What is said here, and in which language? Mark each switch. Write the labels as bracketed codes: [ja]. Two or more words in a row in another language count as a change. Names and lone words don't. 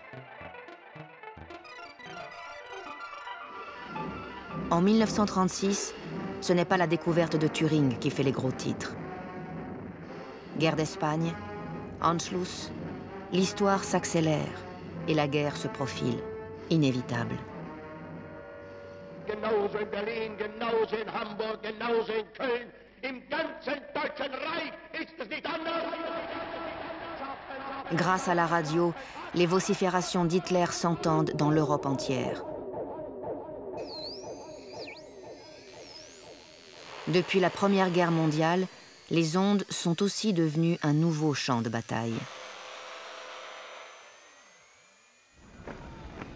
[fr] En 1936, ce n'est pas la découverte de Turing qui fait les gros titres. Guerre d'Espagne, Anschluss, l'histoire s'accélère et la guerre se profile, inévitable. [de] Genauso in Berlin, genauso in Hamburg, genauso in Köln. Im ganzen Deutschen Reich ist es nicht anders. [fr] Grâce à la radio, les vociférations d'Hitler s'entendent dans l'Europe entière. Depuis la Première Guerre mondiale, les ondes sont aussi devenues un nouveau champ de bataille.